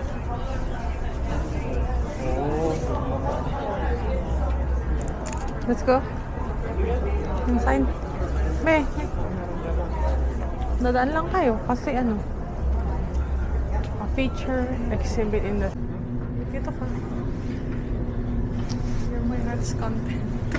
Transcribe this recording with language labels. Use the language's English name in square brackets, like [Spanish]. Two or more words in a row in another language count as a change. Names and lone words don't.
[English] Oh. Let's go. Inside. Be. [Filipino] Dadaan lang kayo kasi ano. [English] A feature exhibit in the... [Filipino] Dito ka. [English] You're my next content.